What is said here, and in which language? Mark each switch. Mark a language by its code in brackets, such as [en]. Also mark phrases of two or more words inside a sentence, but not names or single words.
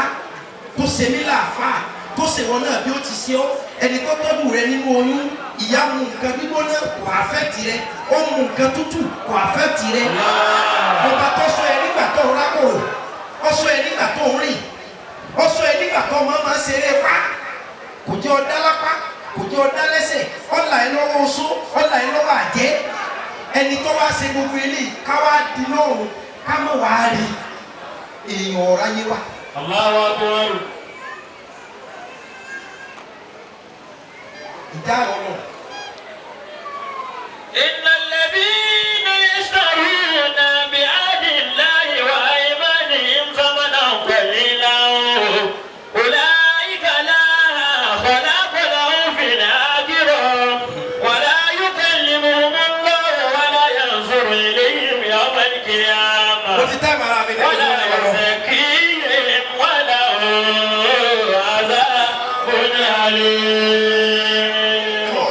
[yo] tó ṣe mí láàfáà tó ṣe wọn náà bí ó ti ṣe ọ́ ẹni tó tọ́jú rẹ nínú oyún ìyá mu nǹkan gbígbóná kò àfẹ́tì rẹ ó mu nǹkan tútù kò àfẹ́tì rẹ ọba tó sọ ẹ nígbà tó ń rákòrò ó sọ ẹ nígbà tó ń rìn ó sọ ẹ nígbà tó máa ń ṣeré pa kò jẹ́ ọ̀dá lápá kò jẹ́ ọ̀dá lẹ́sẹ̀ ọ̀là ẹ lọ́wọ́ oṣó ọ̀là ẹ lọ́wọ́ àjẹ́ ẹni tó wá ṣe gbogbo eléyìí ká wá di lọ́rùn ká mọ̀ wá rí èèyàn ọ̀rá yé wa. [ar] الله أكبر. إن الذين يشترون بعهد الله وأيمانهم ثمنا قليلا أولئك لا خلاق لهم في الآخرة ولا يكلمهم الله ولا ينظر إليهم يوم القيامة ولا يزكيهم ولهم عذاب أليم.